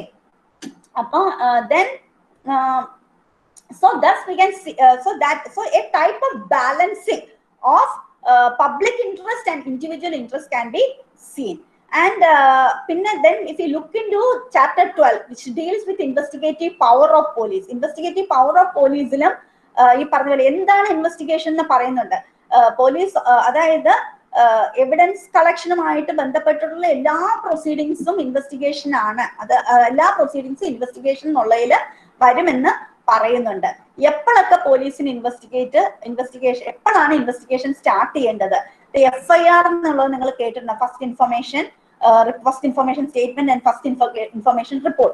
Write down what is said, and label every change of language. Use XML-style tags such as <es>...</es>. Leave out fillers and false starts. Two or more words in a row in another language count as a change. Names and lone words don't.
<en>Then so thus we can see so a type of balancing of public interest and individual interest can be seen. And then if you look into chapter 12, which deals with investigative power of police, investigative power of police</en> <ml>ഇലും ഈ പറഞ്ഞ പോലെ എന്താണ് ഇൻവെസ്റ്റിഗേഷൻ എന്ന് പറയുന്നുണ്ട്. Police adayithu</ml> <en>evidence collectionumayittu</en> <ml>ബന്ധപ്പെട്ടിട്ടുള്ള എല്ലാ</ml> <en>proceedingsum investigation</en> <ml>ആണ്. അത് എല്ലാ</ml> <en>proceedingsum investigation</en> <ml>എന്നുള്ളതിൽ വരുമെന്ന് പറയുന്നുണ്ട്. എപ്പോഴൊക്കെ പോലീസിന് ഇൻവെസ്റ്റിഗേഷൻ എപ്പോഴാണ്</ml> <en>investigation start</en> <ml>ചെയ്യേണ്ടത്?</ml> <en>FIR</en> <ml>എന്നുള്ളത് നിങ്ങൾ കേട്ടിട്ടുണ്ട്,</ml> <en>first information statement and first information report.</en>